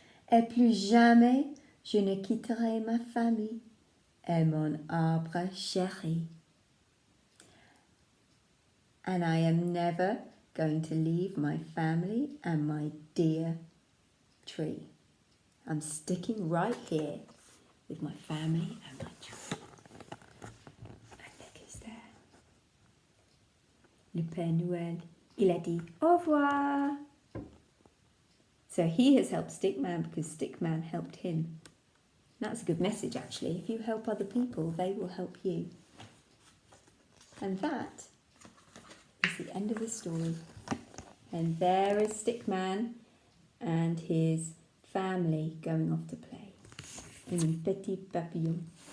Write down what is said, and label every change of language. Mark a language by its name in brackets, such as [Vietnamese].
[French] Et plus jamais je ne quitterai ma famille et mon arbre chéri. [English] And I am never going to leave my family and my dear tree. I'm sticking right here with my family and my tree. And look, who's there. [French] Le Père Noël, il a dit au revoir. [English] So he has helped Stickman because Stickman helped him. That's a good message, actually. If you help other people, they will help you. And that is the end of the story. And there is Stickman and his family going off to play in [French] un petit papillon.